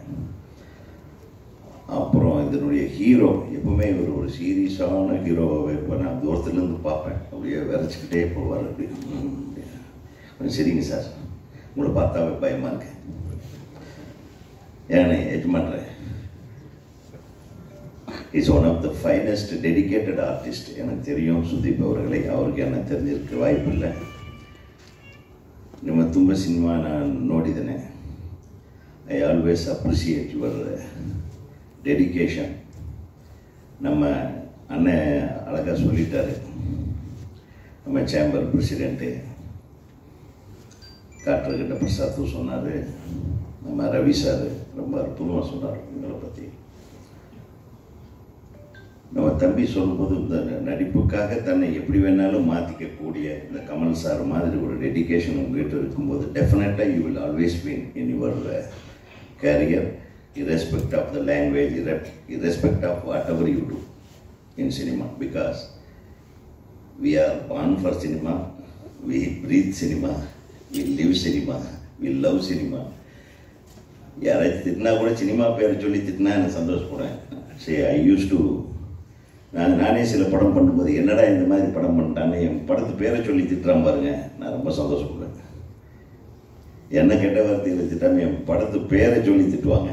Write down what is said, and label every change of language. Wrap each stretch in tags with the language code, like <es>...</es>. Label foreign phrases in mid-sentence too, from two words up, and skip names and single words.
<ta>அப்புறம் இதனுடைய ஹீரோ எப்பவுமே ஒரு சீரியஸான ஹீரோவை இப்போ நான் தூரத்துலேருந்து பார்ப்பேன், அப்படியே விரைச்சிக்கிட்டே போவார். அப்படி கொஞ்சம் சரிங்க சார், உங்களை பார்த்தாவே பயமாக இருக்கு. ஏன்னா எஜமான்</ta> <en>is one of the finest dedicated artist.</en> <ta>எனக்கு தெரியும் சுதீப் அவர்களை, அவருக்கு என்ன தெரிஞ்சிருக்க வாய்ப்பு இல்லை.</ta> <kn>ನಿಮ್ಮ ತುಂಬ ಸಿನಿಮಾ ನಾನು ನೋಡಿದ್ದೇನೆ.</kn> <en>I always appreciate your dedication.</en> <ta>நம்ம அண்ணன் அழகாக சொல்லிட்டாரு. நம்ம</ta> <en>chamber president</en> <ta>காற்றகிட்ட பிரசாத்தும் சொன்னார். நம்ம ரவி சார் ரொம்ப அற்புதமாக சொன்னார் உங்களை பற்றி. நம்ம தம்பி சொல்லும்போது இந்த நடிப்புக்காக தன்னை எப்படி வேணாலும் மாற்றிக்கக்கூடிய இந்த கமல் சார் மாதிரி ஒரு டெடிக்கேஷன் உங்கள்கிட்ட இருக்கும்போது</ta> <en>definitely you will always win in your career, irrespective of the language, irrespective of whatever you do in cinema, because we are born for cinema, we breathe cinema, we live cinema, we love cinema.</en> <ta>யாராச்சும் திட்டினா கூட சினிமா பேர் சொல்லி திட்டினா எனக்கு சந்தோஷப்படுறேன். சரி,</ta> <en>I used to</en> <ta>நானே சில படம் பண்ணும்போது என்னடா இந்த மாதிரி படம் பண்ணிட்டான்னு என் படத்து பேரை சொல்லி திட்டுறான் பாருங்க, நான் ரொம்ப சந்தோஷப்படுறேன். என்ன கெட்ட வார்த்தையில் திட்டாமல் என் படத்து பேரை சொல்லி திட்டுவாங்க.</ta>